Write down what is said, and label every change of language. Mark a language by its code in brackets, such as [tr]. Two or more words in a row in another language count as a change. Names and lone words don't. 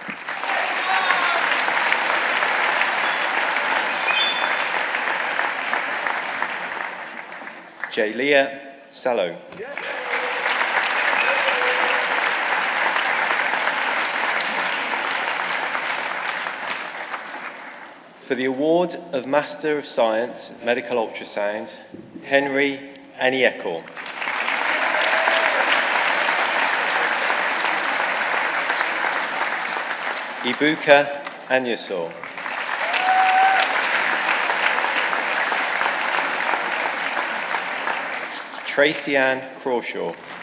[en] Jaylia Salo. For the award of Master of Science, Medical Ultrasound, Henry Aniekor. Ibuka Anyasor. Tracy Ann Crawshaw.